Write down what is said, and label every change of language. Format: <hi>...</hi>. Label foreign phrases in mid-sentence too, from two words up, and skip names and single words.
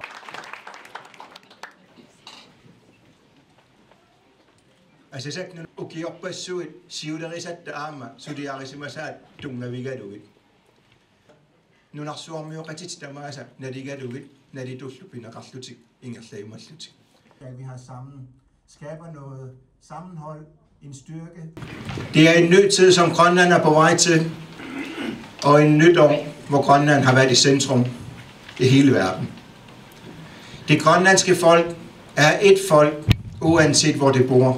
<kl>Asasaknun ukiorpassuit siulerisatta aama suliarisimasaat tungavigaluit. Nunarsuarmiuqatit tamaasa naligaluit nalitullu pinaqarlutik ingerlaimallutik.</kl> <da>At vi har sammen skaber noget sammenhold, en styrke. Det er en ny tid, som Grønland er på vej til, og en nyt år, hvor Grønland har været i centrum i hele verden. Det grønlandske folk er et folk, uanset hvor det bor.</da>